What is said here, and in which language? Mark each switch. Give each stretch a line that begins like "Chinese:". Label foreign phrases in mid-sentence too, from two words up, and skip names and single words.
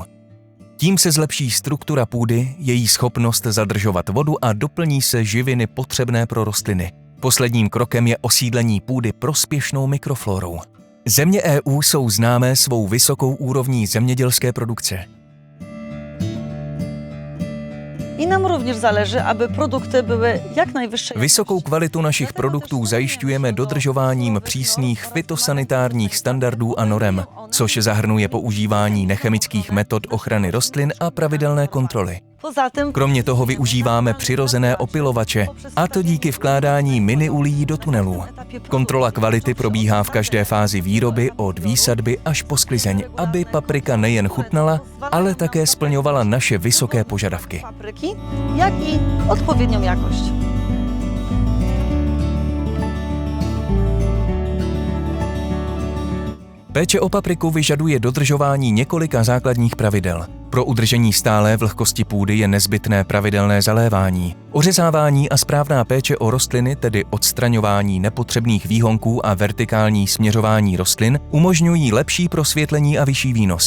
Czech: Tím se zlepší struktura půdy, její schopnost zadržovat vodu a doplní se živiny potřebné pro rostliny. Posledním krokem je osídlení půdy prospěšnou mikroflórou. Země EU jsou známé svou vysokou úrovní zemědělské produkce.
Polish: I nam również zależy, aby produkty były jak najwyższej.
Czech: Vysokou kvalitu našich produktů zajišťujeme dodržováním přísných fytosanitárních standardů a norem, což zahrnuje používání nechemických metod ochrany rostlin a pravidelné kontroly. Kromě toho využíváme přirozené opylovače, a to díky vkládání mini-ulií do tunelů. Kontrola kvality probíhá v každé fázi výroby od výsadby až po sklizeň, aby paprika nejen chutnala, ale také splňovala naše vysoké požadavky.
Polish: Papryki, jak i odpowiednią jakość.
Czech: Péče o papriku vyžaduje dodržování několika základních pravidel. Pro udržení stálé vlhkosti půdy je nezbytné pravidelné zalévání. Ořezávání a správná péče o rostliny, tedy odstraňování nepotřebných výhonků a vertikální směřování rostlin, umožňují lepší prosvětlení a vyšší výnos.